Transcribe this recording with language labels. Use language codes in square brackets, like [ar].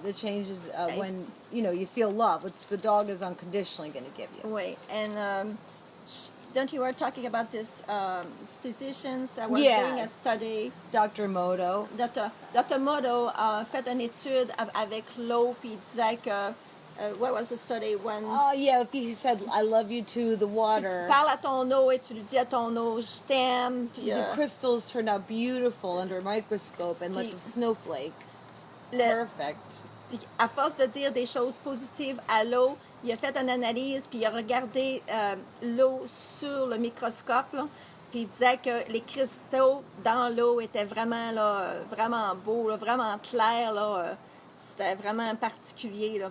[en] The changes when, you feel love, which the dog is unconditionally going to give you. [fr] Oui. [en] And don't you were talking about this physicians that were doing a study? Dr. Moto. Dr. [fr] Moto a fait une étude avec l'eau, puis il disait que [en] what was the study when... Oh, yeah, if he said, I love you to the water. [fr] Tu parles à ton eau et tu lui dis à ton eau, je t'aime. Puis, [en] the crystals turned out beautiful under a microscope and like a snowflake. Perfect. [fr] Puis à force de dire des choses positives à l'eau, il a fait une analyse, puis il a regardé l'eau sur le microscope, là, puis il disait que les cristaux dans l'eau étaient vraiment, là, vraiment beaux, là, vraiment clairs. Là, c'était vraiment particulier.